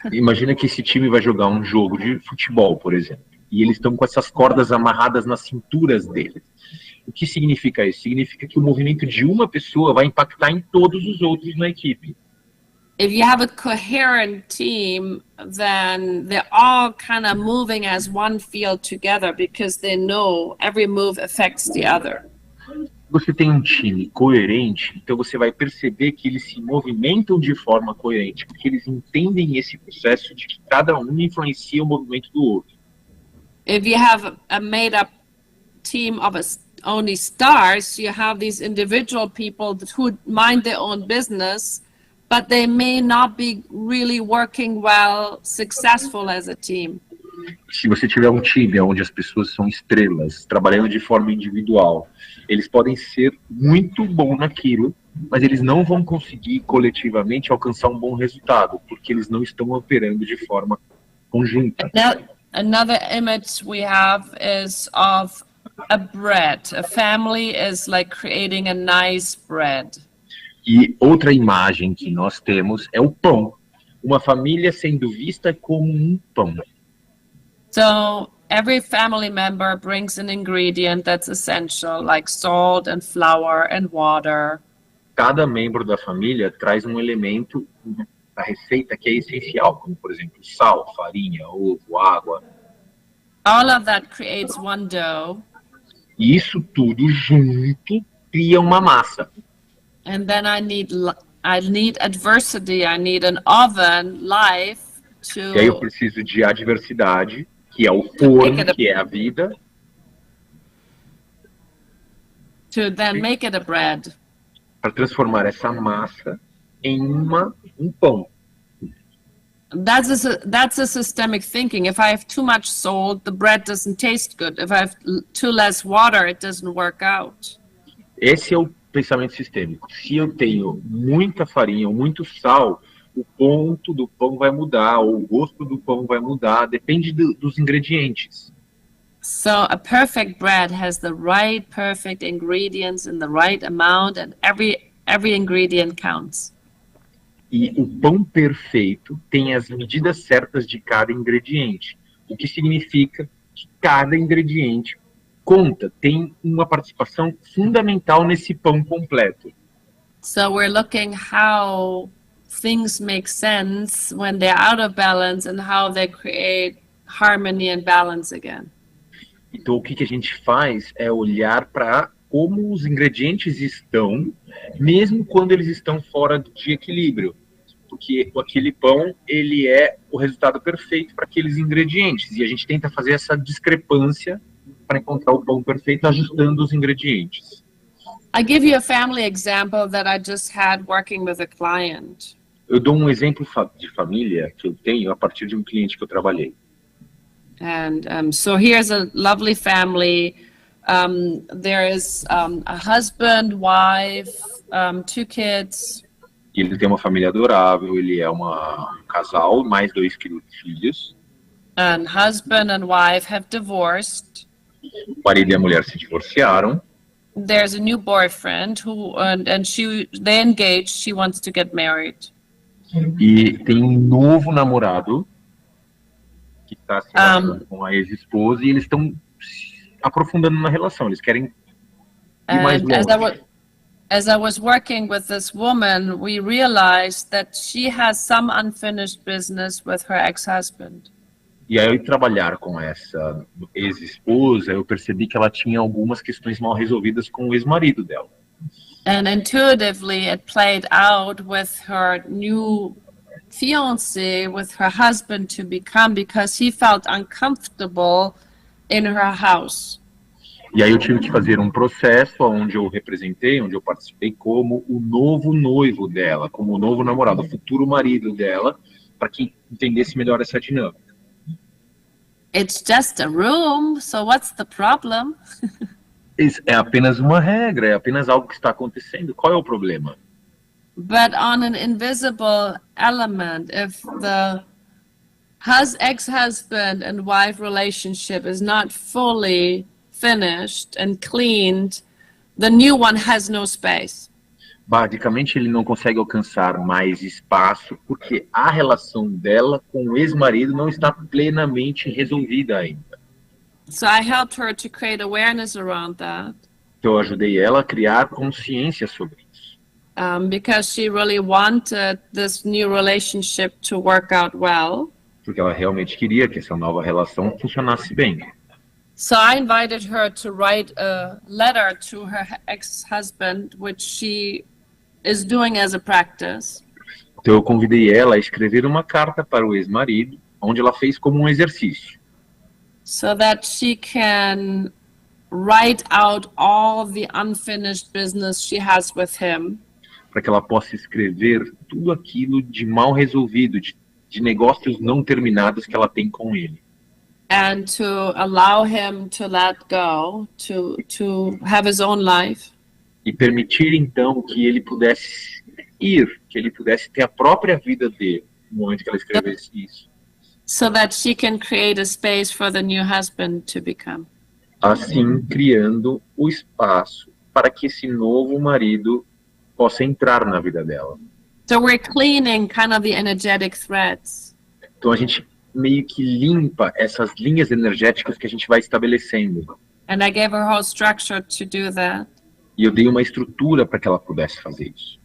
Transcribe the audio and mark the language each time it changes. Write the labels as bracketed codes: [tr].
[pt] Imagina que esse time vai jogar um jogo de futebol, por exemplo, e eles estão com essas cordas amarradas nas cinturas deles. O que significa isso? Significa que o movimento de uma pessoa vai impactar em todos os outros na equipe. [en] If you have a coherent team, then they're all kind of moving as one field together because they know every move affects the other. [pt] Você tem um time coerente, então você vai perceber que eles se movimentam de forma coerente, porque eles entendem esse processo de que cada um influencia o movimento do outro. [en] If you have a made-up team of only stars, you have these individual people who mind their own business, but they may not be really working well, successful as a team. [pt] Se você tiver um time onde as pessoas são estrelas, trabalhando de forma individual, eles podem ser muito bons naquilo, mas eles não vão conseguir coletivamente alcançar um bom resultado, porque eles não estão operando de forma conjunta. [en] Now, another image we have is of a bread. A family is like creating a nice bread. [pt] E outra imagem que nós temos é o pão. Uma família sendo vista como um pão. [en] So every family member brings an ingredient that's essential, like salt and flour and water. [pt] Cada membro da família traz um elemento da receita que é essencial, como, por exemplo, sal, farinha, ovo, água. [en] All of that creates one dough. [pt] E isso tudo junto cria uma massa. [en] And then I need adversity. I need an oven, life [pt] E aí eu preciso de adversidade, que é o forno, que é a vida, [en] to then make it a bread. [pt] para transformar essa massa em um pão. [en] That's a systemic thinking. If I have too much salt, the bread doesn't taste good. If I have too less water, it doesn't work out. [pt] Esse é o pensamento sistêmico. Se eu tenho muita farinha ou muito sal, o ponto do pão vai mudar, ou o gosto do pão vai mudar, depende dos ingredientes. [en] So a perfect bread has the right perfect ingredients in the right amount, and every ingredient counts. [pt] E o pão perfeito tem as medidas certas de cada ingrediente, o que significa que cada ingrediente conta, tem uma participação fundamental nesse pão completo. [en] So we're looking how things make sense when they're out of balance and how they create harmony and balance again. [pt] Então, o que a gente faz é olhar para como os ingredientes estão, mesmo quando eles estão fora de equilíbrio. Porque aquele pão, ele é o resultado perfeito para aqueles ingredientes. E a gente tenta fazer essa discrepância para encontrar o pão perfeito, ajustando os ingredientes. [en] I give you a family example that I just had working with a client. [pt] Eu dou um exemplo de família que eu tenho a partir de um cliente que eu trabalhei. [en] And so here's a lovely family. There is a husband, wife, 2 kids. [pt] E ele tem uma família adorável, ele é um casal, mais 2 filhos. [en] And husband and wife have divorced. [pt] O marido e a mulher se divorciaram. [en] There's a new boyfriend who and they engaged. She wants to get married. [pt] E tem um novo namorado que está se relacionando com a ex-esposa e eles estão se aprofundando na relação. Eles querem ir mais [en] And [pt] longe. [en] as I was working with this woman, we realized that she has some unfinished business with her ex-husband. [pt] E aí, ao trabalhar com essa ex-esposa, eu percebi que ela tinha algumas questões mal resolvidas com o ex-marido dela. [en] And intuitively, it played out with her new fiancé, with her husband to become, because he felt uncomfortable in her house. [pt] E aí eu tive que fazer um processo onde eu representei, onde eu participei como o novo noivo dela, como o novo namorado, o futuro marido dela, para que entendesse melhor essa dinâmica. [en] It's just a room, so what's the problem? [pt] É apenas uma regra, é apenas algo que está acontecendo. Qual é o problema? [en] But on an invisible element, if the ex-husband and wife relationship is not fully finished and cleaned, the new one has no space. [pt] Basicamente, ele não consegue alcançar mais espaço porque a relação dela com o ex-marido não está plenamente resolvida ainda. [en] So I helped her to create awareness around that. [pt] Então, eu ajudei ela a criar consciência sobre isso. [en] Because she really wanted this new relationship to work out well. [pt] Porque ela realmente queria que essa nova relação funcionasse bem. [en] So I invited her to write a letter to her ex-husband, which she is doing as a practice. [pt] Então eu convidei ela a escrever uma carta para o ex-marido, onde ela fez como um exercício. [en] So that she can write out all the unfinished business she has with him. [pt] Para que ela possa escrever tudo aquilo de mal resolvido, de negócios não terminados que ela tem com ele. [en] And to allow him to let go, to have his own life. [pt] E permitir então que ele pudesse ir, que ele pudesse ter a própria vida dele, no momento que ela escrevesse isso. [en] So that she can create a space for the new husband to become. [pt] Assim, criando o espaço para que esse novo marido possa entrar na vida dela. [en] So we're cleaning kind of the energetic threads. [pt] Então a gente meio que limpa essas linhas energéticas que a gente vai estabelecendo. [en] And I gave her whole structure to do that. [pt] E eu dei uma estrutura para que ela pudesse fazer isso.